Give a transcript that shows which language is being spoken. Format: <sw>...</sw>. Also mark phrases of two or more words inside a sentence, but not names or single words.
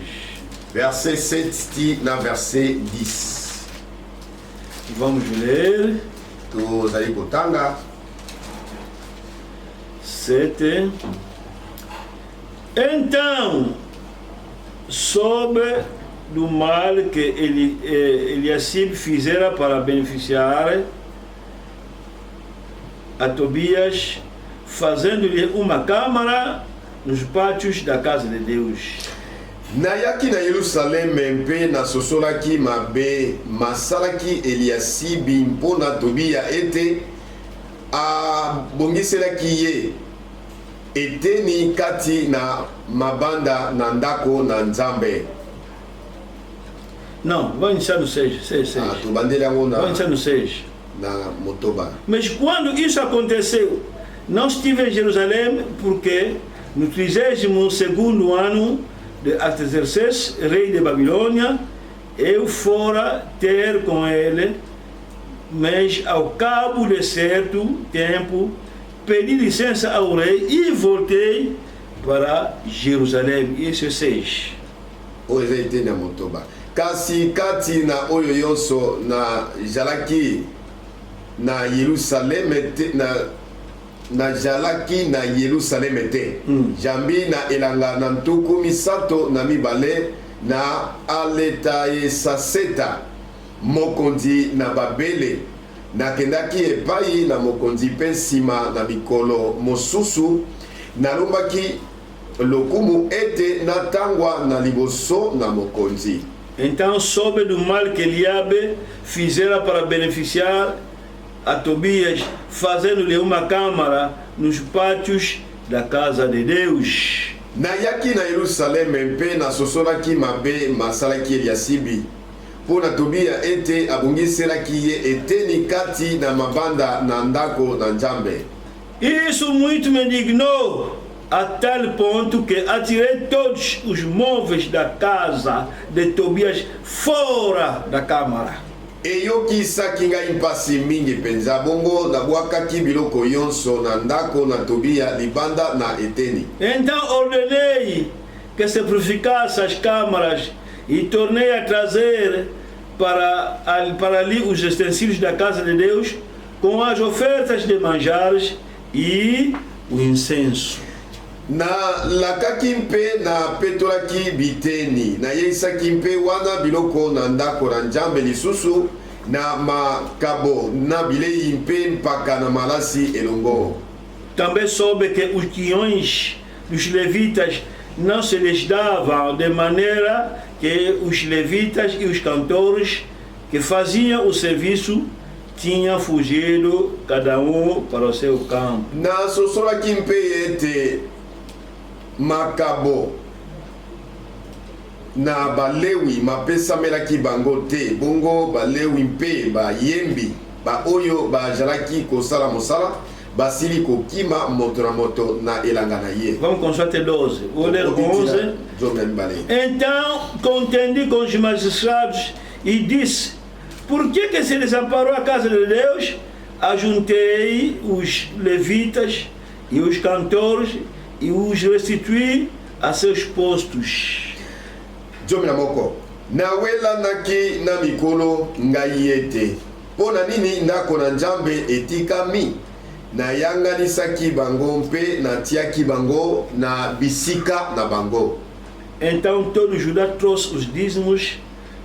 <ln>verset 7 ti na verset 10.</ln> <pt>Vamos ler.</pt> <ln>Tozali kotanga 7.</ln> <pt>Então, soube do mal que Eliacibe fizera para beneficiar a Tobias, fazendo-lhe uma câmara nos pátios da casa de Deus.</pt> <ln>nayaki na Yerusaleme mpe nasosolaki mabe masalaki Eliasibi mpona Tobia ete abongiselaki ye eteni kati na mabanda na ndako na Nzambe.</ln> <pt>Não, vamos iniciar no 6. 6.</pt> <ln>Tobandeli yango</ln> <pt>Vamos iniciar no 6.</pt> <ln>na motoba.</ln> <pt>Mas quando isso aconteceu, não estive em Jerusalém, porque no 32º ano de Artaxerxes, rei de Babilônia, eu fora ter com ele, mas ao cabo de certo tempo pedi licença ao rei e voltei para Jerusalém. Isso é 6.</pt> <ln>Oyo eza eteni na motoba. Kasi kati na oyo yonso na jalaki na Yerusaleme te na jalaki na Yerusaleme te. Jambi na elanga na ntuku misato na mibale na Aletaesaseta mokonzi na Babele nakendaki epai na mokonzi mpe nsima na mikolo mosusu nalombaki lokumu ete natangwa na liboso na mokonzi.</ln> <pt>Então soube do mal que Eliabe fizera para beneficiar a Tobias, fazendo-lhe uma câmara nos pátios da casa de Deus.</pt> <ln>Nayaki na Yerusaleme mpe nasosolaki mabe masalaki Eliasibi mpona Tobia ete abongiselaki ye eteni kati na mabanda na ndako na Nzambe.</ln> <pt>Isso muito me indignou, a tal ponto que atirei todos os móveis da casa de Tobias fora da câmara.</pt> <ln>Eyokisaki ngai mpasi mingi mpenza bongo nabwakaki biloko yonso na ndako na Tobia libanda na eteni.</ln> <pt>Então ordenei que se purificasse as câmaras e tornei a trazer para ali os utensílios da casa de Deus com as ofertas de manjares e o incenso.</pt> <ln>Na lakaki mpe na petolaki biteni na yeisaki mpe wana biloko na ndako na Nzambe lisusu na makabo na bilei mpe mpaka na malasi elongo.</ln> <pt>Também soube que os guiões dos levitas não se lhes davam, de maneira que os levitas e os cantores que faziam o serviço tinham fugido cada para o seu campo.</pt> <ln>Na sosolaki mpe ete makabo na balewi mapesamelaki bango te bongo balewi mpe bayembi ba oyo bajalaki kosala mosala basili kokima moto na moto na elanga na ye.</ln> <pt>Vamos consultar até 12. Vou ler 11. Então contendi com os magistrados e disse: por que se desamparou a casa de Deus? Ajuntei os levitas e os cantores e os restituí a seus postos.</pt> <ln>Jomina moko nawela naki na mikolo ngai ete pona nini ndako na Nzambe etikami nayanganisaki bango mpe natiaki bango na bisika na bango.</ln> <pt>Então todo Judá trouxe os dízimos</pt>